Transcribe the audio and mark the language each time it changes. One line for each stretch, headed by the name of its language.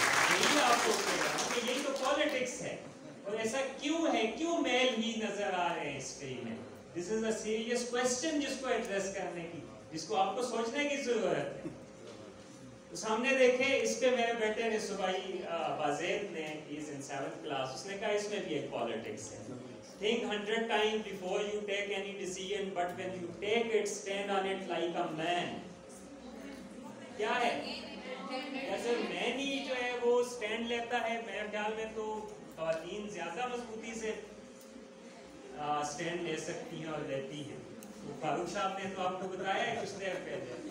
Urdu: یہی آپ کو کہہ رہا ہوں کہ یہی تو پالیٹکس ہے. اور ایسا کیوں ہے؟ کیوں میل ہی نظر آ رہے ہیں ہسٹری میں؟
English: This is a serious question
Urdu: جس کو ایڈریس کرنے کی، جس کو آپ کو سوچنے کی ضرورت ہے. تو سامنے دیکھیں، اس پہ میرے بیٹے نے صبح ہی بازید نے
English: is in 7th class،
Urdu: اس نے کہا اس میں بھی ایک پالیٹکس ہے.
English: Think 100 times before you take any decision, but when you take it, stand on it like a man.
Urdu: کیا ہے؟ جیسے مین ہی جو ہے وہ سٹینڈ لیتا ہے. میرے خیال میں تو خواتین زیادہ مضبوطی سے سٹینڈ لے سکتی ہیں اور لیتی ہیں. فاروق صاحب نے تو آپ کو بتایا ہے کچھ دیر پہلے.